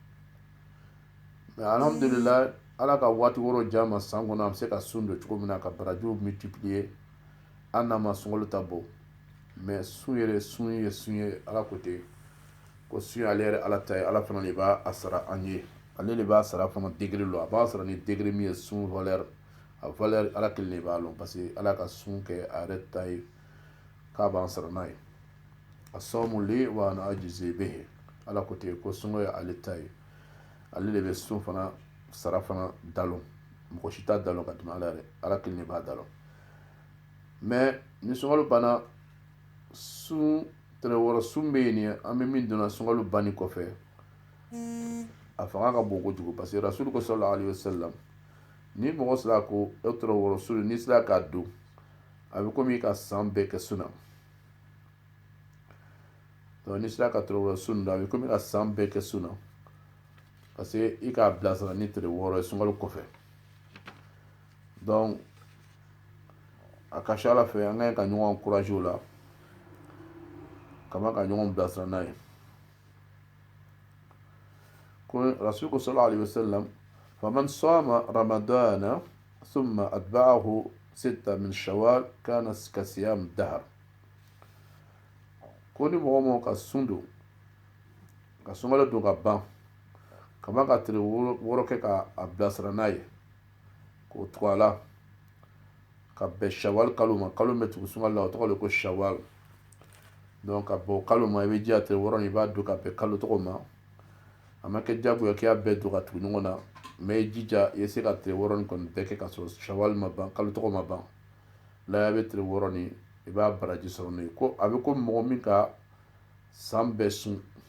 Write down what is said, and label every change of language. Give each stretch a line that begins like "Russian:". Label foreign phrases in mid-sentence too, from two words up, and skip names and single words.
Bambara: mais alhamdulilayi ala ka waati wɛrɛw di an ma san kɔnɔ an bɛ se ka sun don cogo min na ka barajiw multiplier an n'a ma sunkalo ta bɔ mais sun yɛrɛ sun ye ala ko ten ko sun ale yɛrɛ ala ta ye ala fana de b'a sara an ye ale de b'a sara fana degré lɔ a b'a sara ni degré min ye sun valeur a valeur ala kelen de b'a lɔn
French: parce que
Bambara: ala ka sun kɛ a yɛrɛ ta ye k'a b'an sara n'a ye a sɔmu li
Arabic: وأنا أجزي به
Bambara: ala ko ten ko sunko ye ale ta ye ale de bɛ sun fana sara fana dalɔn mɔgɔ si t'a dalɔn ka tɛmɛ ala yɛrɛ ala kelen de b'a dalɔn mais ni sunkalo banna sun tɛrɛ wɔɔrɔ sun bɛ yen nin an bɛ min donna sunkalo banni kɔfɛ a fanga ka bon kojugu
French: parce que
Bambara: rasulu ko
Arabic: صلى الله عليه وسلم
Bambara: ni mɔgɔ sera ko e tɛrɛ wɔɔrɔ sun n'i sera k'a don a bɛ komi ka san bɛɛ kɛ sun na donc n'i sera ka tɛrɛ wɔɔrɔ sun don a bɛ komi ka san bɛɛ kɛ sun na
French: parce que
Bambara: i k'a bilasira ni tɛrɛ wɔɔrɔ ye sunkalo kɔfɛ donc a ka ca ala fɛ an ka ɲi ka ɲɔgɔn encouragé o la kama ka ɲɔgɔn bilasira n'a ye ko rasulu ko
Arabic: صلى الله عليه وسلم فمن صام رمضان ثم أتبعه ستا من شوال كان كصيام الدهر
Bambara: ko ni mɔgɔ mɔgɔ ka sun don ka sunkalo don ka ban kama ka tile wɔɔrɔ kɛ ka a bilasira n'a ye k'o tugu a la ka bɛn shawal kalo ma kalo min bɛ tugu sunkalo la o tɔgɔ de ko shawal donc ka bɔ kalo ma i bɛ jija tile wɔɔrɔ in i b'a don ka bɛn kalo tɔgɔ ma a ma kɛ diyagoya k'i y'a bɛɛ don ka tugu ɲɔgɔn na mais i jija i ye se ka tile wɔɔrɔ in kɔni bɛɛ kɛ ka sɔrɔ shawal ma ban kalo tɔgɔ ma ban la i bɛ tile wɔɔrɔ in i b'a baraji sɔrɔ n'o ye ko a bɛ ko mɔgɔ min ka san bɛɛ sun